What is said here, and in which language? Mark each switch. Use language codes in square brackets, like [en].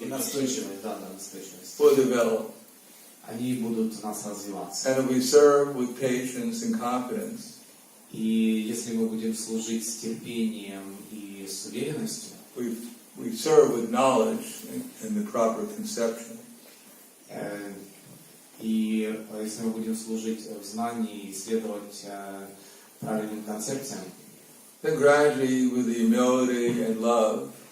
[ru] И настойчивость, настойчивость. [en] will develop. [ru] Они будут в нас развиваться. [en] And if we serve with patience and confidence, [ru] И если мы будем служить с терпением и с уверенностью, [en] we serve with knowledge and the proper conception, [ru] и если мы будем служить в знании и следовать правильным концепциям, [en] then gradually with the humility and love,